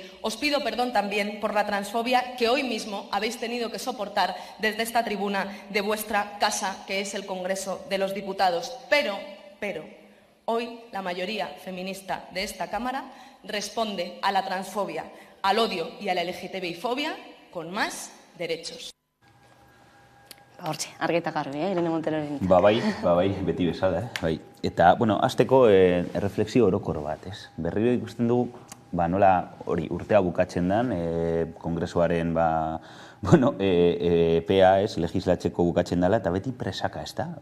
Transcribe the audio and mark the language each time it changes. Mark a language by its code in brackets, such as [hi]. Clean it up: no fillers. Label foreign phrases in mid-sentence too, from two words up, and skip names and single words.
[es] Os pido perdón también por la transfobia que hoy mismo habéis tenido que soportar desde esta tribuna de vuestra casa, que es el Congreso de los Diputados. Pero, hoy la mayoría feminista de esta Cámara responde a la transfobia, al odio y a la LGTBI-fobia con más derechos. [eu] Hortxe, argi eta garbi, Irene Monteroren. Bai, beti bezala, bai. Eta, hasteko erreflexio orokor bat, ez? Berriro ikusten dugu, nola hori urtea bukatzen den, kongresuaren, EPA, ez, legislatzeko bukatzen dela, eta beti presaka, ez da?